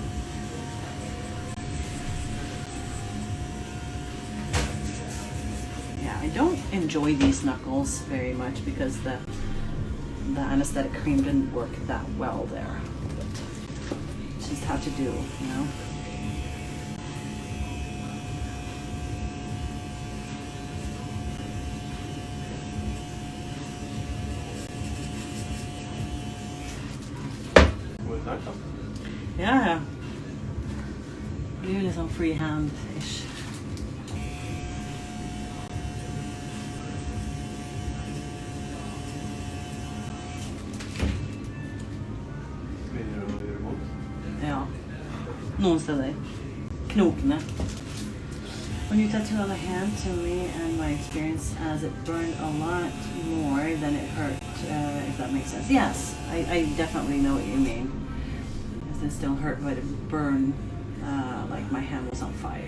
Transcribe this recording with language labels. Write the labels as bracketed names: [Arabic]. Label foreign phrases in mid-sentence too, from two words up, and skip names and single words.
[English] Yeah, I don't enjoy these knuckles very much because the anesthetic cream didn't work that well there. But it's just how to do, you know. [Swedish] Ja, det är ju liksom freehand-ish. [Norwegian] Ja, noen steder. Knokene. [English] When you tattoo on the hand, to me and my experience, as it burned a lot more than it hurt, if that makes sense. Yes, I definitely know what you mean. It still hurt, but it burned like my hand was on fire.